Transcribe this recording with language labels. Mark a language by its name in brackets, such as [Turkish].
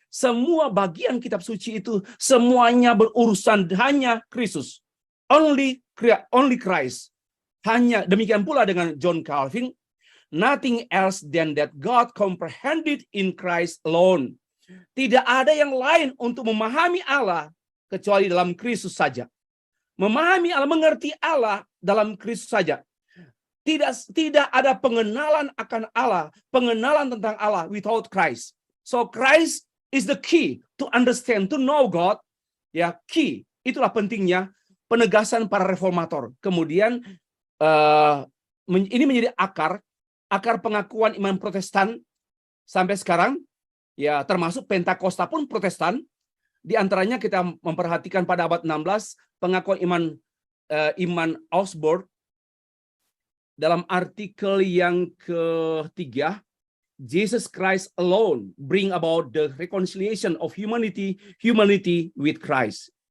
[Indonesian] Semua bagian kitab suci itu semuanya berurusan hanya Kristus. [English] Only Christ. [Indonesian] Hanya demikian pula dengan John Calvin. [English] Nothing else than that God comprehended in Christ alone. [Indonesian] Tidak ada yang lain untuk memahami Allah kecuali dalam Kristus saja. Memahami Allah, mengerti Allah dalam Kristus saja. Tidak ada pengenalan akan Allah, pengenalan tentang Allah [English] without Christ. So Christ is the key to understand, to know God. [Indonesian] Ya, key. Itulah pentingnya penegasan para reformator. Kemudian ini menjadi akar pengakuan iman Protestan sampai sekarang. Ya, termasuk Pentakosta pun Protestan. Di antaranya kita memperhatikan pada abad 16 pengakuan iman Augsburg dalam artikel yang ketiga, [English] Jesus Christ alone bring about the reconciliation of humanity with Christ.